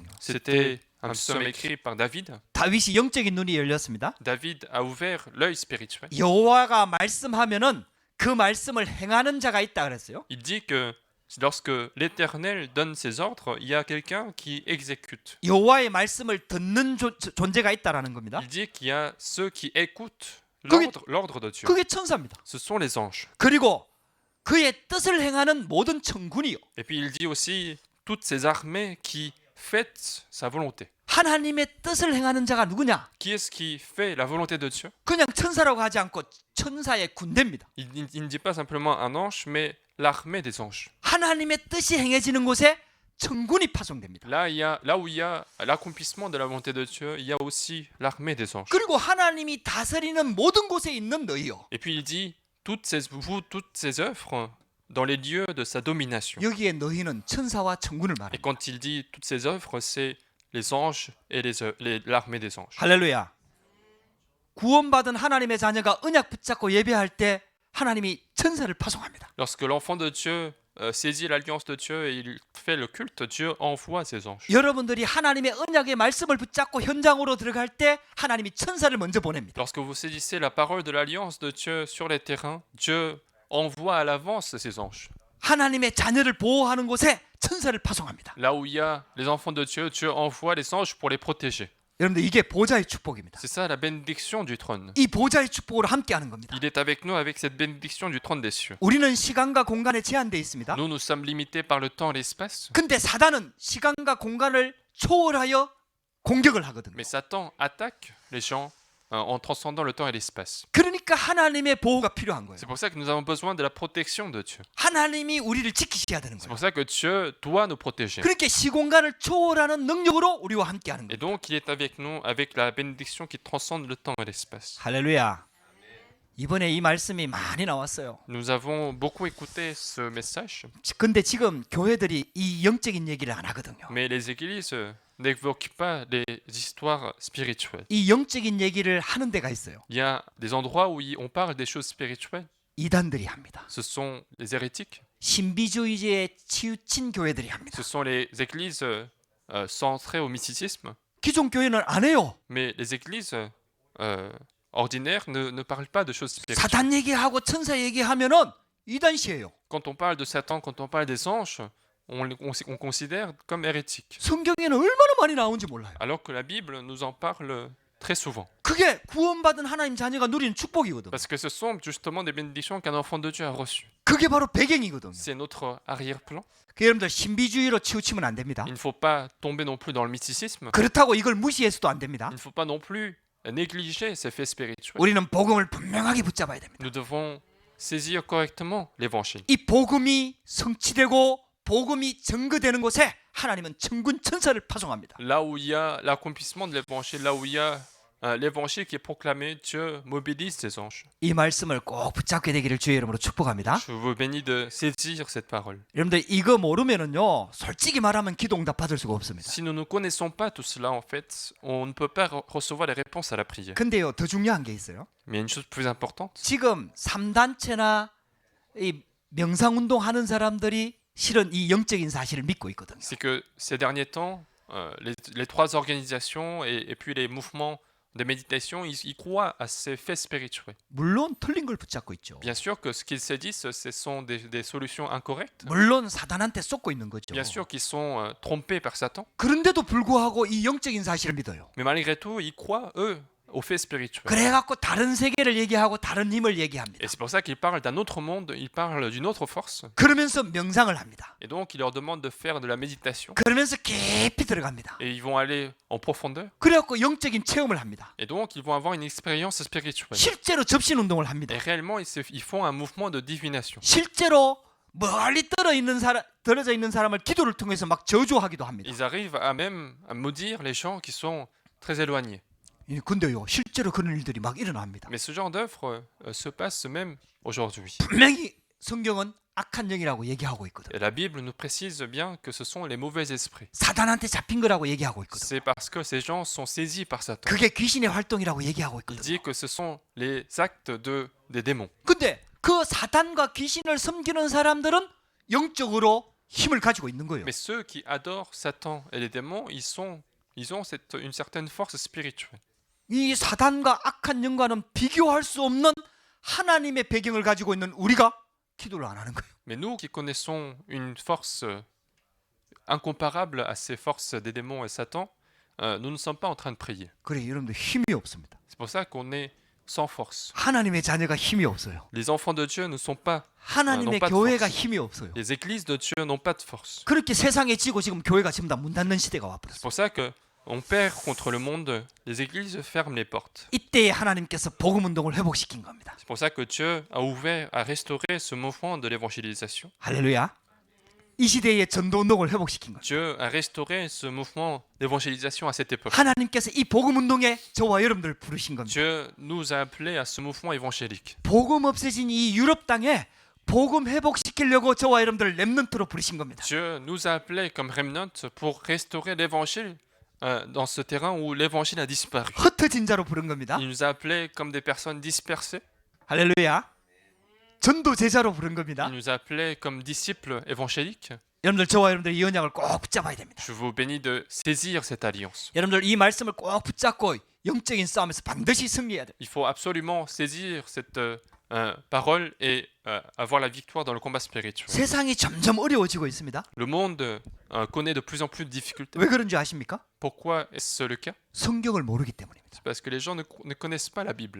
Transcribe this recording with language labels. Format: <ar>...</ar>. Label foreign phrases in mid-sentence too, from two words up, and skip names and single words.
<fr>C'était un psaume écrit par David.</fr> <ko>다윗이 영적인 눈이 열렸습니다.</ko> <fr>David a ouvert l'œil spirituel.</fr> <ko>여호와가 말씀하면은 그 말씀을 행하는 자가 있다 그랬어요.</ko> <fr>Il dit que lorsque l'Éternel donne ses ordres, il y a quelqu'un qui exécute.</fr> <ko>여호와의 말씀을 듣는 존재가 있다라는 겁니다.</ko> <fr>Il dit qu'il y a ceux qui écoutent</fr> <ko>그게-</ko> <fr>l'ordre de Dieu.</fr> <ko>그게 천사입니다.</ko> <fr>Ce sont les anges.</fr> <ko>그리고 그의 뜻을 행하는 모든 천군이요.</ko> <fr>Et puis il dit aussi toutes ces armées qui fêtent sa volonté.</fr> <ko>하나님의 뜻을 행하는 자가 누구냐?</ko> <fr>Qui est-ce qui fait la volonté de Dieu?</fr> <ko>그냥 천사라고 하지 않고 천사의 군대입니다.</ko> <fr>Il ne dit pas simplement un ange, mais l'armée des anges.</fr> <ko>하나님의 뜻이 행해지는 곳에 천군이 파송됩니다.</ko> <fr>Là où il y a l'accomplissement de la volonté de Dieu, il y a aussi l'armée des anges.</fr> <ko>그리고 하나님이 다스리는 모든 곳에 있는 너희요.</ko> <fr>Et puis il dit toutes ces œuvres dans les lieux de sa domination.</fr> <ko>여기에 너희는 천사와 천군을</ko> <fr>Et</fr> <ko>말합니다.</ko> <fr>quand il dit toutes ces œuvres, c'est les anges et l'armée des anges.</fr> <ko>할렐루야. 구원받은 하나님의 자녀가 언약 붙잡고 예배할 때 하나님이 천사를 파송합니다.</ko> <fr>Lorsque l'enfant de Dieu saisit l'alliance de Dieu et il fait le culte, Dieu envoie ses anges.</fr> <ko>여러분들이 하나님의 언약의 말씀을 붙잡고 현장으로 들어갈 때 하나님이 천사를 먼저 보냅니다.</ko> <fr>Lorsque vous saisissez la parole de l'alliance de Dieu sur les terrains, Dieu envoie à l'avance ses anges.</fr> <ko>하나님의 자녀를 보호하는 곳에 천사를 파송합니다.</ko> <fr>Là où il y a les enfants de Dieu, Dieu envoie les anges pour les protéger.</fr> <ko>여러분들 이게 보좌의 축복입니다.</ko> <fr>C'est ça la bénédiction du trône.</fr> <ko>이 보좌의 축복으로 함께하는 겁니다.</ko> <fr>Il est avec nous avec cette bénédiction du trône des cieux.</fr> <ko>우리는 시간과 공간에 제한되어 있습니다.</ko> <fr>Nous sommes limités par le temps et l'espace.</fr> <ko>근데 사단은 시간과 공간을 초월하여 공격을 하거든요.</ko> <fr>Mais Satan attaque les gens en transcendant le temps et l'espace.</fr> <ko>그러니까 하나님의 보호가 필요한 거예요.</ko> <fr>C'est pour ça que nous avons besoin de la protection de Dieu.</fr> <ko>하나님이 우리를 지키셔야 되는</ko> <fr>C'est</fr> <ko>거예요.</ko> <fr>pour ça que Dieu doit nous protéger.</fr> <ko>그렇게 시공간을 초월하는 능력으로 우리와 함께하는</ko> <fr>Et</fr> <ko>거예요.</ko> <fr>donc, il est avec nous avec la bénédiction qui transcende le temps et l'espace.</fr> <ko>할렐루야. 이번에 이 말씀이 많이 나왔어요.</ko> <fr>Nous avons beaucoup écouté ce message,</fr> <ko>근데 지금 교회들이 이 영적인 얘기를 안 하거든요.</ko> <fr>mais les églises n'évoquent pas les histoires spirituelles.</fr> <ko>이 영적인 얘기를 하는 데가 있어요.</ko> <fr>Il y a des endroits où on parle des choses spirituelles.</fr> <ko>이단들이 합니다.</ko> <fr>Ce sont les hérétiques,</fr> <ko>신비주의에 치우친 교회들이 합니다.</ko> <fr>ce sont les églises centrées au mysticisme,</fr> <ko>기존 교회는 안 해요.</ko> <fr>mais les églises ordinaires ne parlent pas de choses spirituelles.</fr> <ko>사단 얘기하고 천사 얘기하면은 이단시예요.</ko> <fr>Quand on parle de Satan, quand on parle des anges, on considère comme hérétiques.</fr> <ko>성경에는 얼마나 많이 나오는지 몰라요.</ko> <fr>Alors que la Bible nous en parle très souvent.</fr> <ko>그게 구원받은 하나님 자녀가 누리는 축복이거든.</ko> <fr>Parce que ce sont justement des bénédictions qu'un enfant de Dieu a reçues.</fr> <ko>그게 바로 배경이거든요.</ko> <fr>C'est notre arrière-plan.</fr> <ko>그 여러분들 신비주의로 치우치면 안 됩니다.</ko> <fr>Il ne faut pas tomber non plus dans le mysticisme.</fr> <ko>그렇다고 이걸 무시해서도 안 됩니다.</ko> <fr>Il ne faut pas non plus négliger ces faits spirituels.</fr> <ko>우리는 복음을 분명하게 붙잡아야 됩니다.</ko> <fr>Nous devons saisir correctement l'évangile.</fr> <ko>이 복음이 성취되고 복음이 증거되는 곳에 하나님은 천군 천사를 파송합니다.</ko> <fr>Là où il y a l'accomplissement de l'évangile, là où il y a l'évangile qui est proclamé, Dieu mobilise ses anges.</fr> <ko>이 말씀을 꼭 붙잡게 되기를 주의 이름으로 축복합니다.</ko> <fr>Je vous bénis de saisir cette parole.</fr> <ko>여러분들 이거 모르면은요, 솔직히 말하면 기도 응답 받을 수가 없습니다.</ko> <fr>Si nous ne connaissons pas tout cela, en fait, on ne peut pas recevoir les réponses à la prière.</fr> <ko>근데요, 더 중요한 게 있어요.</ko> <fr>Mais il y a une chose plus importante,</fr> <ko>지금 3단체나 이 명상운동 하는 사람들이 실은 이 영적인 사실을 믿고 있거든요.</ko> <fr>c'est que ces derniers temps, les trois organisations et puis les mouvements de méditation, ils croient à ces faits spirituels.</fr> <ko>물론 틀린 걸 붙잡고 있죠.</ko> <fr>Bien sûr que ce qu'ils se disent, ce sont des solutions incorrectes.</fr> <ko>물론 사단한테 쏟고 있는 거죠.</ko> <fr>Bien sûr qu'ils sont trompés par Satan.</fr> <ko>그런데도 불구하고 이 영적인 사실을 믿어요.</ko> <fr>Mais malgré tout, ils croient, eux, aux faits spirituels.</fr> <ko>그래갖고 다른 세계를 얘기하고 다른 힘을 얘기합니다.</ko> <fr>Et c'est pour ça qu'ils parlent d'un autre monde, ils parlent d'une autre force.</fr> <ko>그러면서 명상을 합니다.</ko> <fr>Et donc, ils leur demandent de faire de la méditation.</fr> <ko>그러면서 깊이 들어갑니다.</ko> <fr>Et ils vont aller en profondeur.</fr> <ko>그래갖고 영적인 체험을 합니다.</ko> <fr>Et donc, ils vont avoir une expérience spirituelle.</fr> <ko>실제로 접신 운동을 합니다.</ko> <fr>Et réellement, ils font un mouvement de divination.</fr> <ko>실제로 멀리 떨어져 있는 사람을 기도를 통해서 막 저주하기도 합니다.</ko> <fr>Ils arrivent à même à maudire les gens qui sont très éloignés.</fr> <ko>근데요, 실제로 그런 일들이 막 일어납니다.</ko> <fr>Mais ce genre d'œuvre se passe même aujourd'hui.</fr> <ko>분명히 성경은 악한 영이라고 얘기하고 있거든.</ko> <fr>Et la Bible nous précise bien que ce sont les mauvais esprits.</fr> <ko>사단한테 잡힌 거라고 얘기하고 있거든.</ko> <fr>C'est parce que ces gens sont saisis par Satan.</fr> <ko>그게 귀신의 활동이라고 얘기하고</ko> <fr>Il</fr> <ko>있거든.</ko> <fr>dit que ce sont les actes des démons.</fr> <ko>근데 그 사단과 귀신을 섬기는 사람들은 영적으로 힘을 가지고 있는 거예요.</ko> <fr>Mais ceux qui adorent Satan et les démons, ils ont une certaine force spirituelle.</fr> <ko>이 사단과 악한 영과는 비교할 수 없는 하나님의 배경을 가지고 있는 우리가 기도를 안 하는 거예요.</ko> <fr>Mais nous qui connaissons une force incomparable à ces forces des démons et Satan, nous ne sommes pas en train de prier.</fr> <ko>그래 여러분들 힘이 없습니다.</ko> <fr>C'est pour ça qu'on est sans force.</fr> <ko>하나님의 자녀가 힘이 없어요.</ko> <fr>Les enfants de Dieu ne sont pas,</fr> <ko>하나님의</ko> <fr>pas de</fr> <ko>교회가</ko> <fr>force.</fr> <ko>힘이 없어요.</ko> <fr>Les églises de Dieu n'ont pas de force.</fr> <ko>그렇게 세상에 지고 지금 교회가 지금 다 문 닫는 시대가</ko> <fr>C'est</fr> <ko>와버렸어요.</ko> <fr>pour ça que on perd contre le monde, les églises ferment les portes.</fr> <ko>이때에 하나님께서 복음 운동을 회복시킨 겁니다.</ko> <fr>C'est pour ça que Dieu a ouvert, a restauré ce mouvement de l'évangélisation.</fr> <ko>할렐루야. 이 시대의 전도 운동을 회복시킨 겁니다.</ko> <fr>Dieu a restauré ce mouvement d'évangélisation à cette époque.</fr> <ko>하나님께서 이 복음 운동에 저와 여러분들 부르신 겁니다.</ko> <fr>Dieu nous a appelés à ce mouvement évangélique.</fr> <ko>복음 없어진 이 유럽 땅에 복음 회복시키려고 저와 여러분들 렘넌트로 부르신 겁니다.</ko> <fr>Dieu nous a appelés comme remnant pour restaurer l'évangile dans ce terrain où l'évangile a disparu.</fr> <ko>흩어진 자로 부른 겁니다.</ko> <fr>Il nous a appelés comme des personnes dispersées.</fr> <ko>할렐루야. 전도 제자로 부른 겁니다.</ko> <fr>Il nous a appelés comme disciples évangéliques.</fr> <ko>여러분들 저와 여러분들 이 언약을 꼭 붙잡아야 됩니다.</ko> <fr>Je vous bénis de saisir cette alliance.</fr> <ko>여러분들 이 말씀을 꼭 붙잡고 영적인 싸움에서 반드시 승리해야 돼요.</ko> <fr>Il faut absolument saisir cette parole et avoir la victoire dans le combat spirituel.</fr> <ko>세상이 점점 어려워지고 있습니다.</ko> <fr>Le monde connaît de plus en plus de difficultés.</fr> <ko>왜 그런지 아십니까?</ko> <fr>Pourquoi est-ce le cas?</fr> <ko>성경을 모르기 때문입니다.</ko> <fr>C'est parce que les gens ne connaissent pas la Bible.</fr>